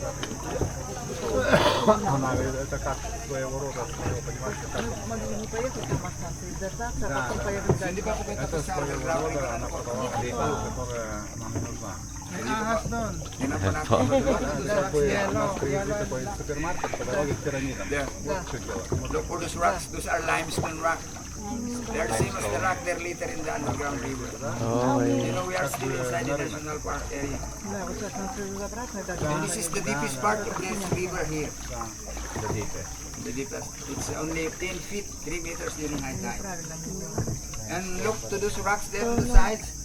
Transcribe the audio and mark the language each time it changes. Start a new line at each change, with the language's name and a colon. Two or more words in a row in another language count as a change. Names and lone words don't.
Russian: Она говорит, это как своего рода, понимаете, как... Могли не поехать на станции, дождаться, Да, а потом поехать
Filipino: So hindi pa po
Russian: это своего рода, она продавала ту, которая нам не нужна.
Filipino: Hindi pa natin
Russian: У нас приехали такой супермаркет по дороге к пирамидам.
English: Yeah.
Russian: Вот что делать.
English: Look for those rocks. Those are limestone rock. They're the same as the rock there later in the underground river. Okay. You know, we are still inside the national park area. And this is the deepest part of this river here. The deepest. It's only 10 feet, 3 meters during high tide. And look to those rocks there on the sides.